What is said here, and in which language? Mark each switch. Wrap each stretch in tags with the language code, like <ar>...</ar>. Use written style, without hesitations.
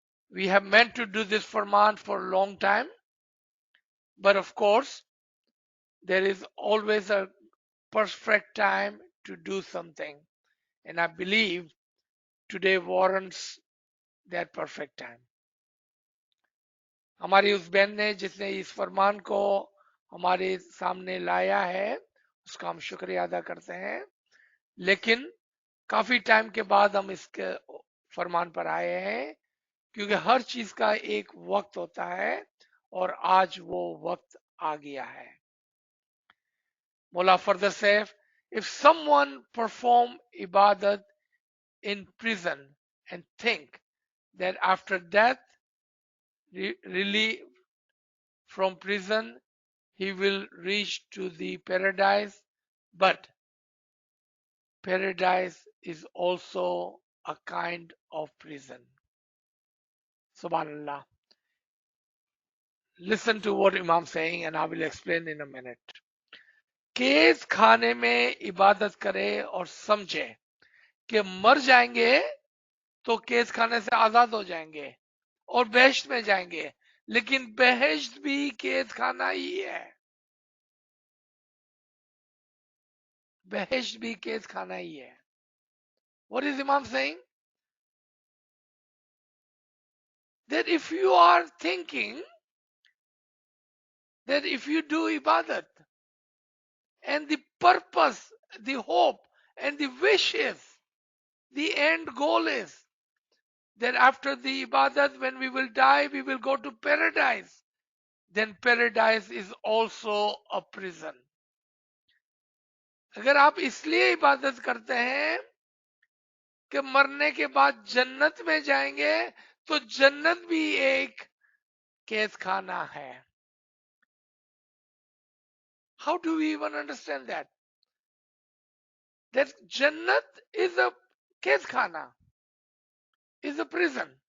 <en>We have meant to do this Farman for a long time, but of course, there is always a perfect time to do something. And I believe today warrants that perfect time.</en> <hi>हमारी उस बहन ने जिसने इस फरमान को हमारे सामने लाया है, उसका हम शुक्रिया अदा करते हैं। लेकिन काफी टाइम के बाद हम इसके फरमान पर आए हैं, क्योंकि हर चीज का एक वक्त होता है और आज वो वक्त आ गया है।</hi> <en>Mullah further says, if someone perform ibadat in prison and think that after death, relief from prison, he will reach to the paradise, but paradise is also a kind of prison. Subhanallah. Listen to what Imam saying and I will explain in a minute.</en> <hi>Case खाने में इबादत करे और समझे कि मर जाएंगे तो केस खाने से आजाद हो जाएंगे और बेहश्त में जाएंगे, लेकिन बेहश्त भी केस खाना ही है। बेहश्त भी केस खाना ही है।</hi> <en>What is Imam saying? That if you are thinking that if you do ibadat and the purpose, the hope and the wish is, the end goal is that after the ibadat, when we will die, we will go to paradise, then paradise is also a prison.</en> <hi>अगर आप इसलिए इबादत करते हैं कि मरने के बाद जन्नत में जाएंगे, तो जन्नत भी एक कैद खाना है।</hi> <en>How do we even understand that? That Jannat is a कैद खाना, is a prison.</en>